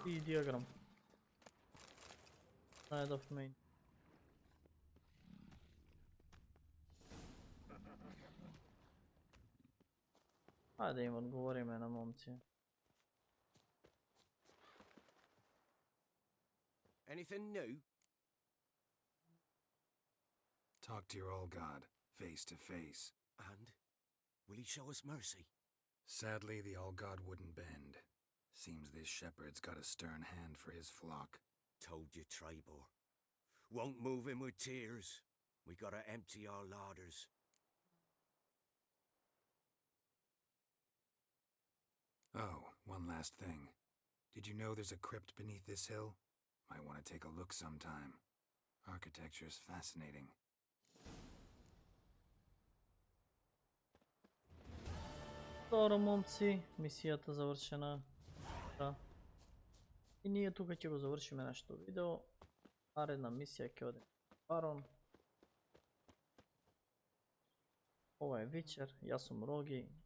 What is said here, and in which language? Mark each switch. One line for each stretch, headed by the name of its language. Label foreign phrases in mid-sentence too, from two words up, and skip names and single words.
Macedonian: И диаграм.
English: Side of main.
Macedonian: Ајде им одговориме на момци.
English: Anything new? Talk to your All-God, face to face. And will he show us mercy? Sadly, the All-God wouldn't bend. Seems this shepherd's got a stern hand for his flock. Told you, Trebor. Won't move him with tears. We gotta empty our larders. Oh, one last thing. Did you know there's a crypt beneath this hill? Might want to take a look sometime. Architecture's fascinating.
Macedonian: Добро, момци, мисијата завршена. Да. И ние тука ќе го завршиме нашето видео. Наредна мисија ќе оде Барон. Ова е Вичер, јас сум Роги.